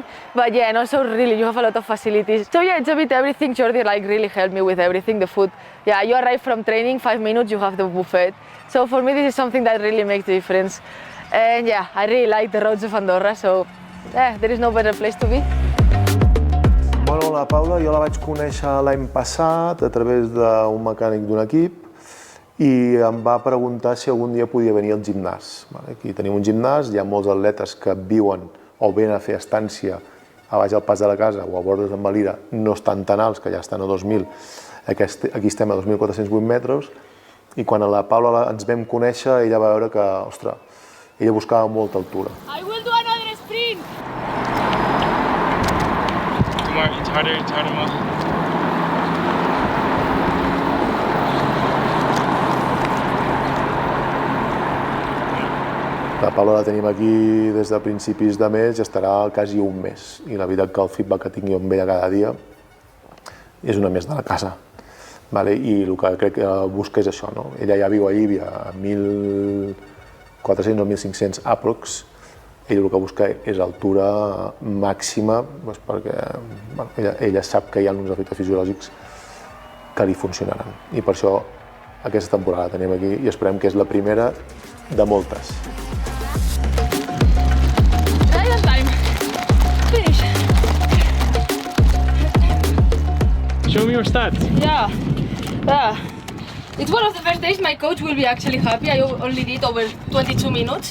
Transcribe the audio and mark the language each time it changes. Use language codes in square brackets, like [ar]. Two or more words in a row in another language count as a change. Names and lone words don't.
[en] But yeah, and also really, you have a lot of facilities. So yeah, it's a bit everything. Jordi like really helped me with everything, the food. Yeah, you arrive from training, 5 minutes, you have the buffet. So for me, this is something that really makes the difference. And yeah, I really like the roads of Andorra, so there is no better place to be. [ca] Bueno, la Paula jo la vaig conèixer l'any passat a través d'un mecànic d'un equip i em va preguntar si algun dia podia venir al gimnàs. Aquí tenim un gimnàs, hi ha molts atletes que viuen o venen a fer estància a baix al pas de la casa o a bordes d'en Valira, no estan tan alts, que ja estan a 2.000, aquí estem a 2.408 metres, i quan a la Paula ens vam conèixer, ella va veure que, ostres, ella buscava molta altura. [en] I will do another sprint! It's harder more. [ca] La Paula la tenim aquí des de principis de mes i estarà quasi un mes. I la veritat que el feedback que tinc jo amb ella cada dia és una més de la casa. I el que crec que busca és això, no? Ella ja viu a Llívia a 1.400 o 1.500 aprox. Ella el que busca és altura màxima perquè ella sap que hi ha uns efectes fisiològics que li funcionaran. I per això aquesta temporada la tenim aquí i esperem que és la primera de moltes. [en] Right on time. Finish. Show me your stats. Yeah. It's one of the first days my coach will be actually happy. I only did over 22 minutes.